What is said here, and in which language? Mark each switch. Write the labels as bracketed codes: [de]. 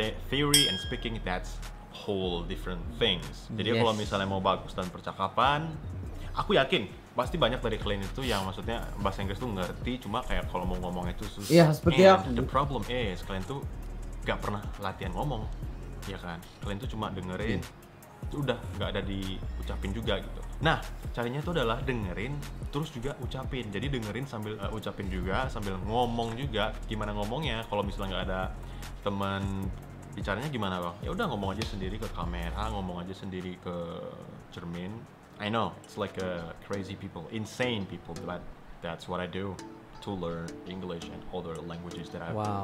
[en] Theory and speaking, that's whole different things. [id] Jadi kalau misalnya mau bagus dan percakapan, aku yakin pasti banyak dari kalian itu yang maksudnya bahasa Inggris tuh ngerti, cuma kayak kalau mau ngomong itu susah. Iya, seperti aku. [en] The problem is [id] kalian tuh gak pernah latihan ngomong, ya kan? Kalian tuh cuma dengerin, udah nggak ada diucapin juga gitu. Nah, caranya itu adalah dengerin terus juga ucapin. Jadi dengerin sambil ucapin juga, sambil ngomong juga. Gimana ngomongnya? Kalau misalnya nggak ada teman bicaranya gimana bang? Ya udah ngomong aja sendiri ke kamera, ngomong aja sendiri ke cermin. [en] I know it's like crazy people, insane people, but that's what I do to learn English and other languages that I